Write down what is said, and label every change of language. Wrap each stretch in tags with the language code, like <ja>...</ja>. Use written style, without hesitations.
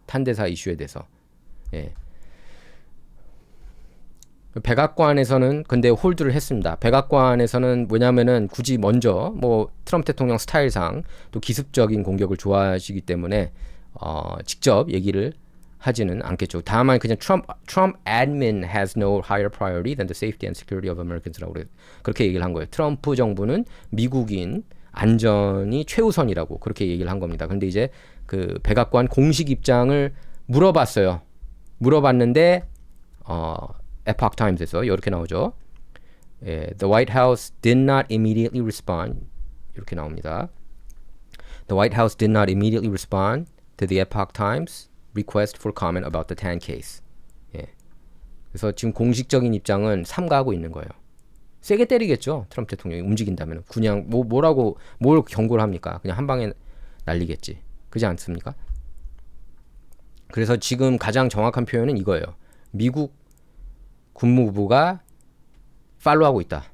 <ko>탄대사 이슈에 대해서. 예. 백악관에서는 근데 홀드를 했습니다. 백악관에서는 뭐냐면은 굳이 먼저 뭐 트럼프 대통령 스타일상 또 기습적인 공격을 좋아하시기 때문에 직접 얘기를 하지는 않겠죠. 다만 그냥</ko> <en>Trump admin has no higher priority than the safety and security of Americans라고</en> <ko>그렇게 얘기를 한 거예요. 트럼프 정부는 미국인 안전이 최우선이라고 그렇게 얘기를 한 겁니다. 근데 이제 그 백악관 공식 입장을 물어봤어요. 물어봤는데 Epoch Times에서 이렇게 나오죠.</ko> <en>예, The White House did not immediately respond.</en> <ko>이렇게 나옵니다.</ko> <en>The White House did not immediately respond to the Epoch Times request for comment about the Tan case.</en> <ko>예. 그래서 지금 공식적인 입장은 삼가하고 있는 거예요. 세게 때리겠죠. 트럼프 대통령이 움직인다면 그냥 뭘 경고를 합니까? 그냥 한 방에 날리겠지. 그렇지 않습니까? 그래서 지금 가장 정확한 표현은 이거예요. 미국 국무부가 팔로우하고 있다.</ko>